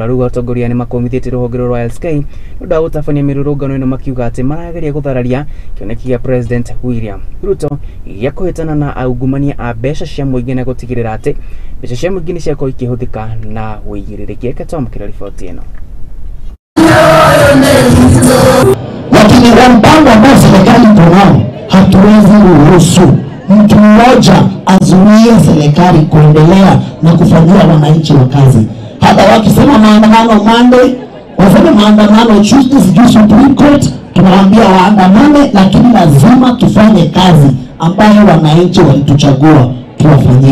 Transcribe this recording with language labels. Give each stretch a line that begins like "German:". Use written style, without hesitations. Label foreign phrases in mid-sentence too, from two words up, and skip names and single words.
Kikuyu: Rĩu atongoria nĩ makomithĩtie rũhonge rwa LSK nĩ ũndũ wa gũtabania mĩrũrũngano ĩno makiuga atĩ marageria gũthararia kĩoneki gĩa President William Ruto gĩa kũhĩtana na aungumania a mbeca cia mũingĩ na gũtigĩrĩra atĩ mbeca cia mũingĩ nĩ ciakorwo ikĩhũthĩka na wĩigĩrĩrĩki. Reke twamũkĩre riboti ĩno.
Swahili: Lakini kwa mpango ambao serikali iko nao hatuwezi ruhusu mtu mmoja azuie serikali kuendelea na kufanyia wananchi wa kazi. Hata wakisema maandamano Monday, wasema maandamano Tuesday, sijui Supreme Court, tunawaambia waandamane, lakini lazima tufanye kazi ambayo wananchi walituchagua tuwafanyie.